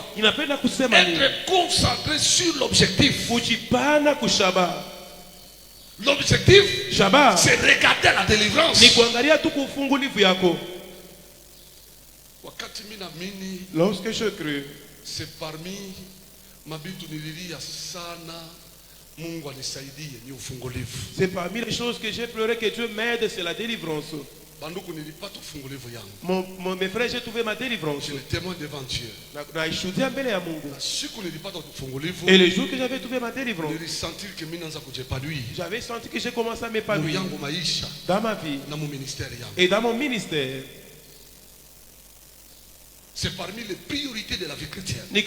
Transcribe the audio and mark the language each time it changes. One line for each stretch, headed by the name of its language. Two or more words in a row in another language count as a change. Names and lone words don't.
French: Être concentré sur l'objectif. L'objectif, c'est regarder la délivrance. Lorsque je crus, c'est parmi
Swahili: mabitu nililia sana, Mungu anisaidie ni ufungulivu.
French: C'est parmi les choses que j'ai pleuré que Dieu m'aide, c'est la délivrance.
Swahili: Banduku nilipata ufungulivu yangu.
French: Mes frères, j'ai trouvé ma délivrance. Je le témoin devant Dieu. Et le jour que j'avais trouvé ma délivrance, j'avais senti que j'ai commencé à m'épanouir dans ma vie et dans mon ministère. C'est parmi les priorités de la vie chrétienne.